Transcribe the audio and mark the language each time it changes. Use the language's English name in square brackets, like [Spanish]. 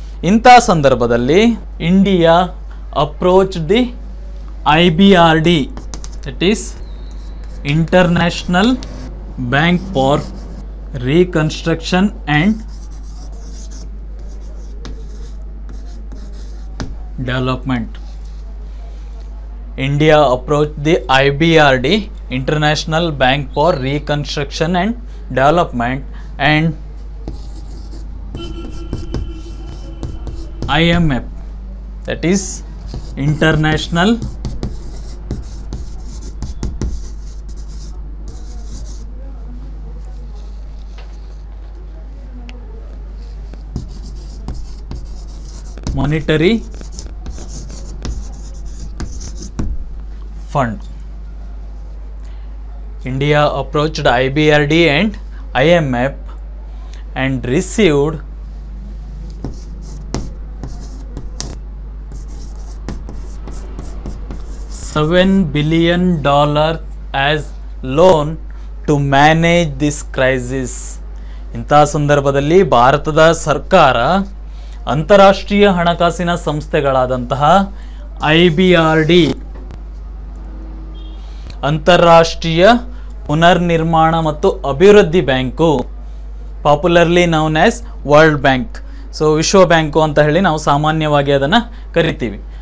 [Kannada] ಇಂಥ ಸಂದರ್ಭದಲ್ಲಿ [English] India approach the IBRD, that is international bank for reconstruction and development. India approached the IBRD, International Bank for Reconstruction and Development, and IMF, that is International Monetary Fund. India approached IBRD and IMF and received $7 billion as loan to manage this crisis. [Kannada] ಇಂತಹ ಸಂದರ್ಭದಲ್ಲಿ ಭಾರತದ ಸರ್ಕಾರ ಅಂತಾರಾಷ್ಟ್ರೀಯ ಹಣಕಾಸಿನ ಸಂಸ್ಥೆಗಳಾದಂತಹ IBRD ಅಂತಾರಾಷ್ಟ್ರೀಯ ಪುನರ್ನಿರ್ಮಾಣ ಮತ್ತು ಅಭಿವೃದ್ಧಿ bank, [English] popularly known as world bank, [Kannada] so ವಿಶ್ವ ಬ್ಯಾಂಕು ಅಂತ ಹೇಳಿ ನಾವು ಸಾಮಾನ್ಯವಾಗಿ ಅದನ್ನು ಕರಿತೀವಿ.